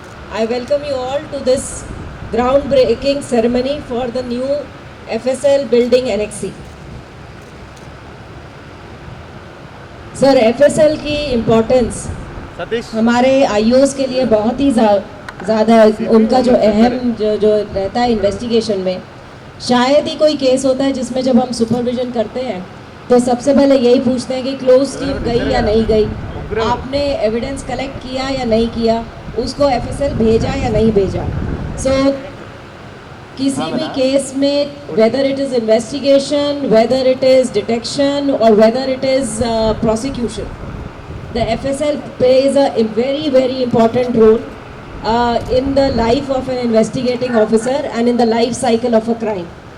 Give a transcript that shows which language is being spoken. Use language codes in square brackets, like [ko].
[en] I welcome you all to this groundbreaking ceremony for the new FSL building NXC. [hi] Sir FSL की importance हमारे iOS के लिए बहुत ही ज़्यादा है। उनका जो अहम जो रहता है इन्वेस्टिगेशन में, शायद ही कोई केस होता है जिसमें जब हम सुपरविजन करते हैं तो सबसे पहले यही पूछते हैं कि क्लोज टीम गई या नहीं गई, आपने एविडेंस कलेक्ट किया या नहीं किया, उसको FSL भेजा या नहीं भेजा। [en] so [hi] किसी भी केस में [en] Whether it is investigation, whether it is detection और whether it is prosecution, the FSL plays a very important role in the life of an investigating officer and in the life cycle of a crime.